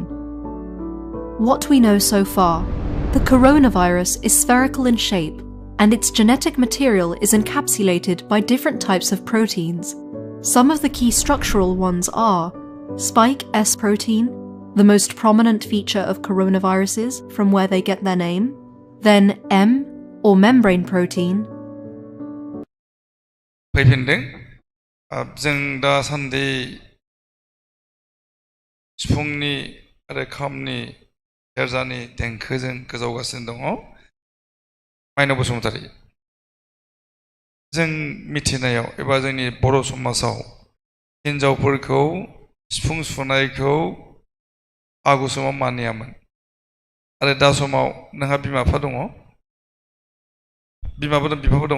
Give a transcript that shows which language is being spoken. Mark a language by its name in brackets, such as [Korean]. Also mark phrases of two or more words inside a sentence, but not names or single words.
[English] What we know so far: the coronavirus is spherical in shape, and its genetic material is encapsulated by different types of proteins. Some of the key structural ones are spike S protein, the most prominent feature of coronaviruses from where they get their name, then M, or membrane protein. [Bodo] फैफिनदों जों दासान्दि सिफुंनि आरो खामनि सेरजानि देंखोजों गोजावगासिनो दङ माइनाव बसुमतारी जों मिथिनायाव एबा जोंनि बर' समाजाव हिन्जावफोरखौ सिफुं सुनायखौ आगु समाव मानियामोन आरो दा समाव नोंहा बिमा बिफा दङ बिमाबो दं बिफाबो दङ